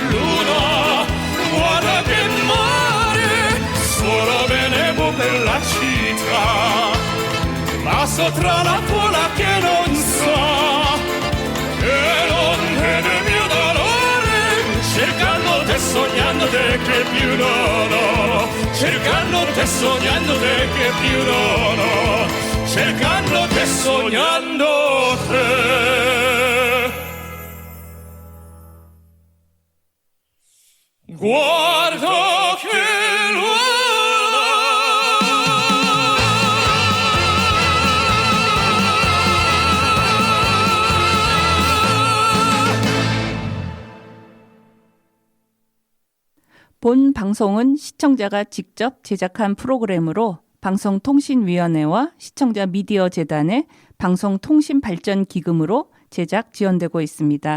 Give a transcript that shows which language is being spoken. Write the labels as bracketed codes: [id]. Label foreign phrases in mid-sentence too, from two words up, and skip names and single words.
[it] luna, guarda che mare, suona benevo per la città, ma sopra la folla che non sa, che non vede il mio dolore, [es] cercándote, soñándote [it] che più non ho, [es] cercándote, soñándote [it] che più non ho, [es] cercándote, soñándote. [it] Guarda che [ko] 본 방송은 시청자가 직접 제작한 프로그램으로 방송통신위원회와 시청자 미디어 재단의 방송통신발전기금으로 제작 지원되고 있습니다.